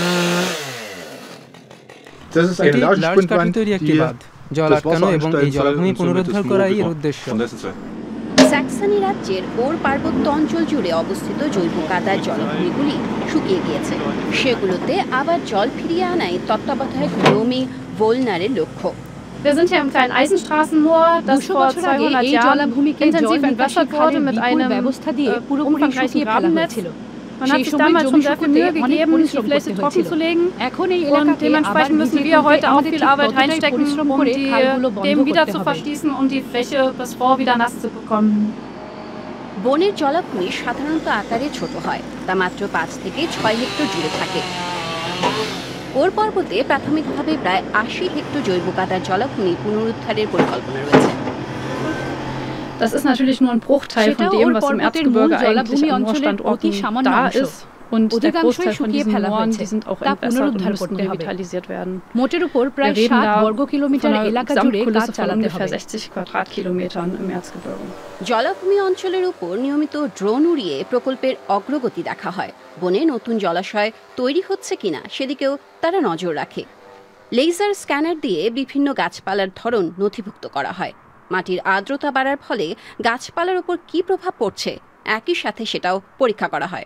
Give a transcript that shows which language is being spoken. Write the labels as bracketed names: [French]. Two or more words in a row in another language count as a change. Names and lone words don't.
[Bangla] জল আটকানো এবং এই জলাভূমি পুনরুদ্ধার করাই এর উদ্দেশ্য। স্যাক্সনি রাজ্যের ওর পার্বত্য অঞ্চল জুড়ে অবস্থিত জৈব কাদার জলাভূমিগুলি শুকিয়ে গিয়েছে। সেগুলোতে আবার জল ফিরিয়ে আনাই তত্ত্বাবধায়ক নোমি ভোলনারের লক্ষ্য। [German] Wir sind hier im kleinen Eisenstraßenmoor, das vor 200 Jahren intensiv entwässert wurde mit einem umfangreichen Grabennetz. Man hat sich damals schon sehr viel Mühe gegeben, die Fläche trocken zu legen. Und dementsprechend müssen wir heute auch viel Arbeit reinstecken, um die Themen wieder zu verschließen und die Fläche bis vor wieder nass zu bekommen. [Bangla] বনের জলাভূমি সাধারণত আকারে ছোট হয়, তা মাত্র 5 থেকে 6 হেক্টর জুড়ে থাকে। ওর পর্বতে প্রাথমিকভাবে প্রায় 80 হেক্টর জৈব কাদার জলাভূমি পুনরুদ্ধারের পরিকল্পনা রয়েছে। [German] Das ist natürlich nur ein Bruchteil von dem, was im Erzgebirge eigentlich an Moorstandorten da ist. Und der Großteil von diesen Mooren, die sind auch entwässert und müssen revitalisiert werden. Wir reden da von einer Gesamtkulisse von ungefähr 60 Quadratkilometern im Erzgebirge. [Bangla] জলাভূমি অঞ্চলের উপর নিয়মিত ড্রোন উড়িয়ে প্রকল্পের অগ্রগতি দেখা হয়। বনে নতুন জলাশয় তৈরি হচ্ছে কিনা সেদিকেও তারা নজর রাখে। লেজার স্ক্যানার দিয়ে বিভিন্ন গাছপালার ধরন নথিভুক্ত করা হয়। মাটির আর্দ্রতা বাড়ার ফলে গাছপালার উপর কী প্রভাব পড়ছে একই সাথে সেটাও পরীক্ষা করা হয়।